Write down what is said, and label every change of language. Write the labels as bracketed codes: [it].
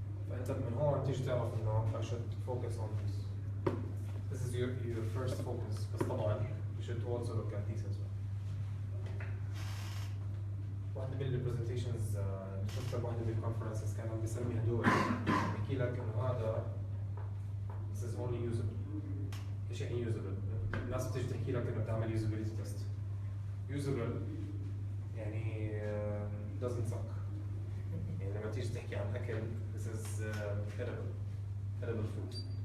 [ar] فأنت من هون تيجي تعرف إنه [en] I should focus on this. This is your first focus. [ar] بس طبعا [en] you should also look at these as well. [ar] واحدة من البرزنتيشنز شفتها بواحدة من الكونفرنسز كان عم بيسمي هدول بحكي لك إنه هذا [en] this is only usable. [ar] ايش يعني usable؟ الناس بتيجي تحكي لك إنه بتعمل usability test. [en] Usable [ar] يعني [en] doesn't suck. [ar] يعني لما تيجي تحكي عن اكل [en] this is edible food.